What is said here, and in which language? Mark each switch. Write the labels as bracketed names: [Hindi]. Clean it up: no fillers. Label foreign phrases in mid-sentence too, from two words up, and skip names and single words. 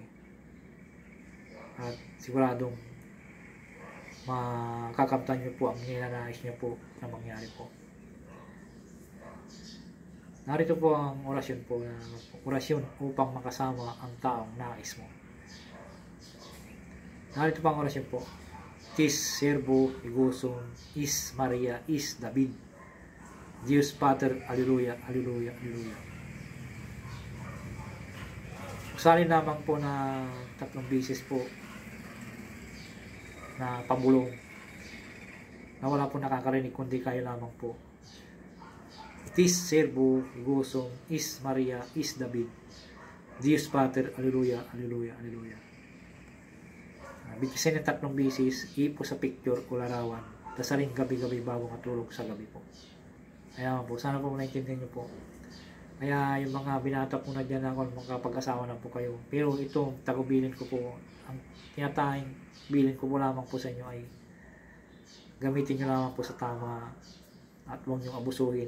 [Filipino] At siguradong makakamtan nyo po ang ninanais nyo po na mangyari po. Narito po ang orasyon po, orasyon upang makasama ang taong nais mo. Narito po ang orasyon po. [Latin] Tis servo igusum is Maria is David. Dios Pater, Alleluia, Alleluia, Alleluia. [Filipino] Usalin lamang po na 3 bisis po na pabulong na wala po nakakarinig kundi kayo lamang po. [Latin] Tis servo igusum is Maria is David. Dios Pater, Alleluia, Alleluia, Alleluia. [Filipino] Bigkasin ng 3 bisis, ipo sa picture o larawan, dasalin gabi-gabi bago matulog sa gabi po. Kaya po, sana po naintindihan nyo po. Kaya yung mga binata po na dyan na kung makapag-asawa na po kayo. Pero ito, tagubilin ko po, ang tinatahing bilin ko po lamang po sa inyo ay gamitin nyo lamang po sa tama at huwag nyo abusuhin.